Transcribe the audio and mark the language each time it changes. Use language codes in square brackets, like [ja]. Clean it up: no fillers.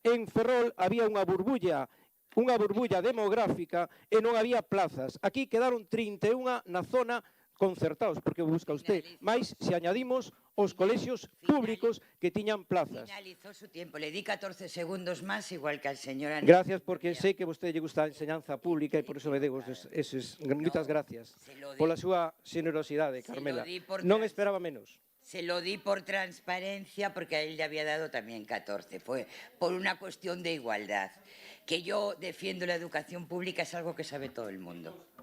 [gl] En Ferrol había unha burbulla demográfica e non había plazas. Aquí quedaron 31 na zona concertados, porque busca usted máis se añadimos os colexios públicos que tiñan plazas. [es] Finalizó su tiempo. Le di 14 segundos más, igual que al señor Anel. [gl] Gracias, porque sei que a vostede lle gusta a enseñanza pública e por iso me dego eses. Moitas gracias pola súa generosidade, Carmela. Non esperaba menos. [es] Se lo di por transparencia porque a él le había dado también 14. Fue por una cuestión de igualdad. Que yo defiendo la educación pública es algo que sabe todo el mundo.